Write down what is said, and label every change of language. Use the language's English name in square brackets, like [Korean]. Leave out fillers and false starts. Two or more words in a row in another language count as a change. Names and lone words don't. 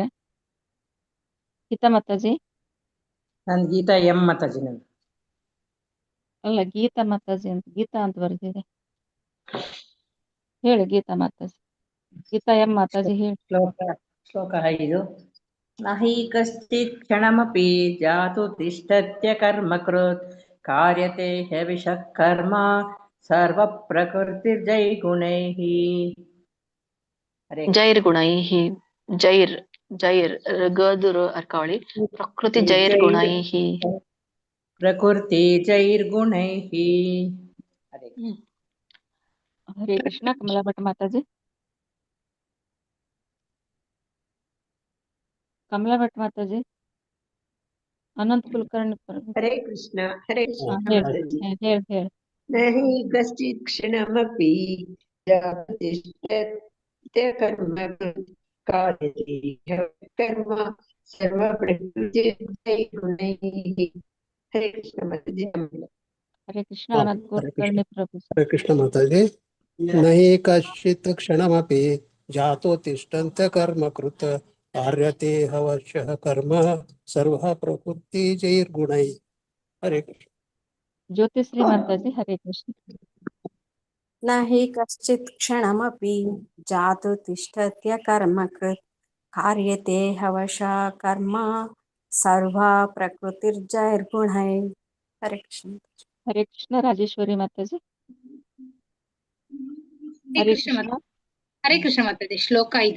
[Kannada] ಗೀತಾ ಮಾತಾಜಿ. ನಾನು ಗೀತಾ ಎಂ ಮಾತಾಜಿ. ನಾನು ಅಲ್ಲ, ಗೀತಾ ಮಾತಾಜಿ ಅಂತ, ಗೀತಾ ಅಂತ ಬರ್ತಿದೆ. ಹೇಳಿ ಗೀತಾ ಮಾತಾಜಿ. ಗೀತಾ ಎಂ ಮಾತಾಜಿ ಹೇಳಿ. ಶ್ಲೋಕ 5. [Sanskrit] ನಹಿ ಕಶ್ಚಿತ್ ಕ್ಷಣಮಪಿ ಜಾತು ತಿಷ್ಠತ್ಯ ಕರ್ಮಕೃತ್ ಕಾರ್ಯತೆ ಹ್ಯವಿಷಃ ಕರ್ಮ ಸರ್ವ ಪ್ರಕೃತಿರ್ಜೈರ್ಗುಣೈಃ. ಜೈರ್ಗುಣೈಹಿ, ಜೈರ್ ಗದುರು ಅರ್ಕಾವಳಿ, ಪ್ರಕೃತಿ ಜೈರ್ಗುಣೈಹಿ, ಪ್ರಕೃತಿ ಜೈರ್ಗುಣೈಃ. [Kannada] ಹರೇ ಕೃಷ್ಣ. ಕಮಲಾ ಭಟ್ ಮಾತಾಜಿ. ಕಮಲಾ ಭಟ್ ಮಾತಾಜಿ. ಅನಂತ್ ಕುಲಕರ್ಣಿ. ಹರೇ ಕೃಷ್ಣ. ಹರೇ ಕೃಷ್ಣ ಮಾತಾಜಿ. ಹೇಳಿ. [Sanskrit] ನಹಿ ಕಶ್ಚಿತ್ ಕ್ಷಣಮಪಿ ಜಾತು ತಿಷ್ಠತ್ಯ ಕರ್ಮಕೃತ್ ಕಾರ್ಯತೆ ಹ್ಯವಶಃ ಕರ್ಮ ಸರ್ವ ಪ್ರಕೃತಿರ್ಜೈರ್ಗುಣೈಃ. [Kannada] ಹರೇ ಕೃಷ್ಣ ಮಾತಾಜಿ. ಹರೇ ಕೃಷ್ಣ. ಅನಂತ್ ಕುಲಕರ್ಣಿ ಪ್ರಭು. ಹರೇ ಕೃಷ್ಣ ಮಾತಾಜಿ. [Sanskrit] ನಹಿ ಕಶ್ಚಿತ್ ಕ್ಷಣಮಪಿ ಜಾತೋ ತಿಷ್ಠಂತ್ಯ ಕರ್ಮಕೃತ್ ಕಾರ್ಯತೆ ಹ್ಯವಶಃ ಕರ್ಮ ಸರ್ವ ಪ್ರಕೃತಿ ಜೈರ್ಗುಣೈ. [Kannada] ಹರೇ ಕೃಷ್ಣ. ಜ್ಯೋತಿಶ್ರೀ ಮಾತಾಜಿ. ಹರೇ ಕೃಷ್ಣ. [Sanskrit] ನಹಿ ಕಶ್ಚಿತ್ ಕ್ಷಣಮಪಿ ಜಾತು ತಿಷ್ಠತ್ಯ ಕರ್ಮಕೃತ್ ಕಾರ್ಯತೆ ಹ್ಯವಶಃ ಕರ್ಮ ಸರ್ವ ಪ್ರಕೃತಿರ್ಜೈರ್ಗುಣೈ. [Kannada] ಹರೇ ಕೃಷ್ಣ. ಹರೇ ಕೃಷ್ಣ. ರಾಜೇಶ್ವರಿ ಮಾತಾಜಿ. ಹರೇ ಕೃಷ್ಣ. ಹರೇ ಕೃಷ್ಣ ಮಾತಾಜಿ. ಶ್ಲೋಕ 5.